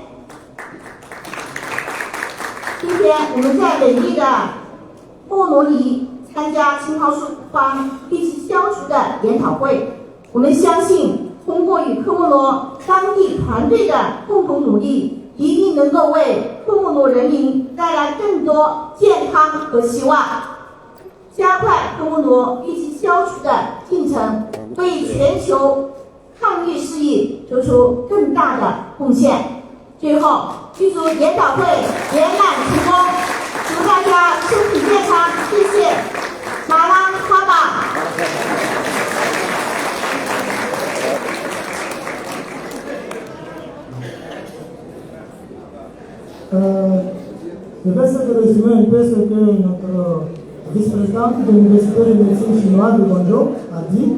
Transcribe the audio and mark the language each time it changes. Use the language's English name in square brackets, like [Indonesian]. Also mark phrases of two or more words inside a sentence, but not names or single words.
[Chinese] 今天我们在美丽的莫罗尼参加青蒿素方疟疾消除的研讨会，我们相信通过与科莫罗当地团队的共同努力，一定能够为科莫罗人民带来更多健康和希望，加快科莫罗疟疾消除的进程，为全球抗疫事业做出更大的贡献。最后，预祝研讨会圆满成功，祝大家身体健康，谢谢。马拉哈巴。 [French] Je vais essayer de résumer un peu ce que notre vice-présidente de l'Université de médecine chinoise de Guangzhou a dit.